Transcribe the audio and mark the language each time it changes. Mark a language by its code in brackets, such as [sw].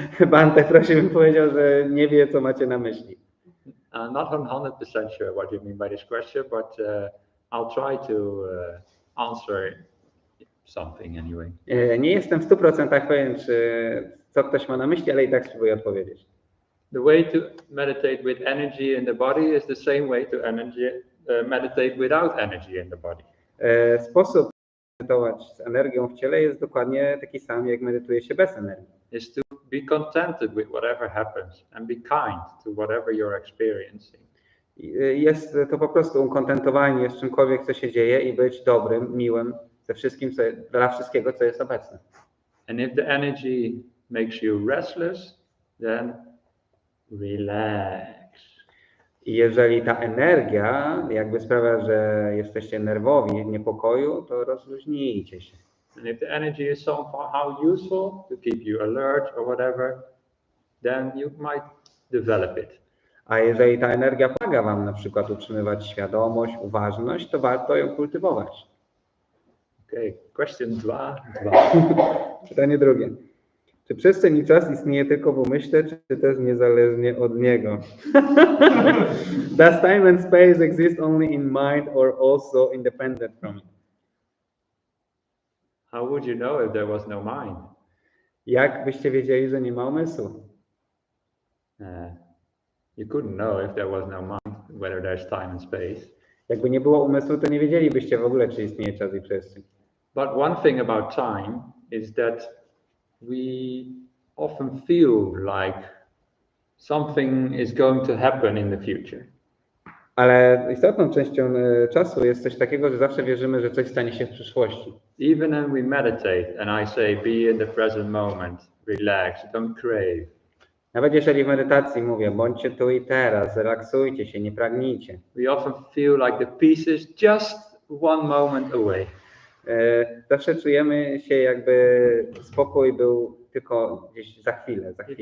[pl] Bhante prosił, powiedział, że nie wie, co macie na myśli. [en] I'm not 100% sure what you mean by this question, but I'll try to answer something anyway. [pl] Nie jestem w 100% pewien, co ktoś ma na myśli, ale i tak spróbuję odpowiedzieć. [en] The way to meditate with energy in the body is the same way to meditate without energy in the body. [pl] Sposób medytować z energią w ciele jest dokładnie taki sam, jak medytuje się bez energii. [en] Is to be contented with whatever happens and be kind to whatever you're experiencing. [pl] Jest to po prostu ukontentowanie z czymkolwiek, co się dzieje i być dobrym, miłym ze wszystkim, dla wszystkiego, co jest obecne. [en] And if the energy makes you restless, then relax. [pl] I jeżeli ta energia jakby sprawia, że jesteście nerwowi, w niepokoju, to rozluźnijcie się. [en] And if the energy is somehow useful to keep you alert or whatever, then you might develop it. [pl] A jeżeli ta energia pomaga wam na przykład utrzymywać świadomość, uważność, to warto ją kultywować. [en] Okay, question 2. [pl] Pytanie drugie. Czy przestrzeń i czas istnieje tylko w umyśle, czy też niezależnie od niego? [en] Does time and space exist only in mind or also independent from it? How would you know if there was no mind? [pl] Jak byście wiedzieli, że nie ma umysłu? [en] You couldn't know if there was no mind, whether there's time and space. [pl] Jakby nie było umysłu, to nie wiedzielibyście w ogóle, czy istnieje czas i przestrzeń. [en] But one thing about time is that we often feel like something is going to happen in the future. [pl] Ale istotną częścią czasu jest coś takiego, że zawsze wierzymy, że coś stanie się w przyszłości. [en] Even when we meditate and I say be in the present moment, relax, don't crave. [pl] Nawet jeżeli w medytacji mówię, bądźcie tu i teraz, relaksujcie się, nie pragnijcie. [en] We often feel like the peace is just one moment away. [pl] Zawsze czujemy się, jakby spokój był tylko gdzieś za chwilę.